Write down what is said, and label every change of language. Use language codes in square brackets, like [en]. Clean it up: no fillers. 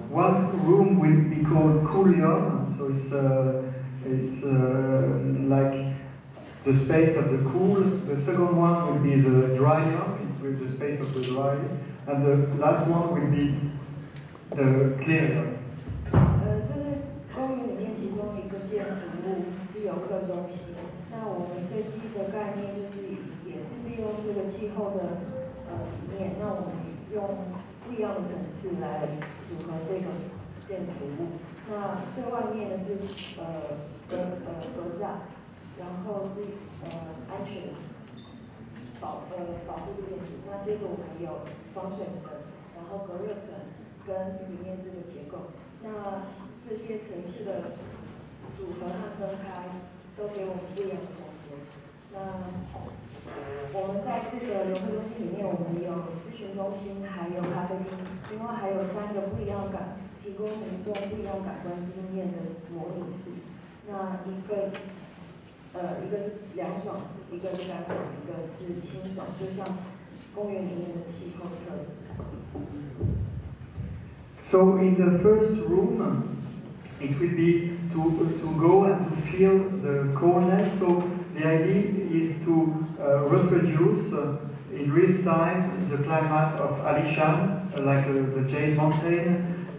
[en] One room will be called Coolion, so it's like the space of the cool. The second one will be the dryer, it's the space of the dry, and the last one will be the cleaner. [zh] 这个公园里面其中一个建筑物是游客中心。那我们设计的概念就是也是利用这个气候的理念，那我们用不一样的层次来组合这个建筑物。那最外面的是隔栅，然后是安全保护这件事。那接着我们有防水层，然后隔热层跟里面这个结构。那这些层次的组合和分开，都给我们不一样的空间。那我们在这个游客中心里面，我们有咨询中心，还有咖啡厅，另外还有3个不一样提供民众不一样感官经验的模拟室。那一个是凉爽，一个是干爽，一个是清爽，就像公园里面的气候特质。 [en] So in the first room, it will be to go and to feel the coldness. So the idea is to reproduce in real time the climate of Alishan, like the Jade Mountain,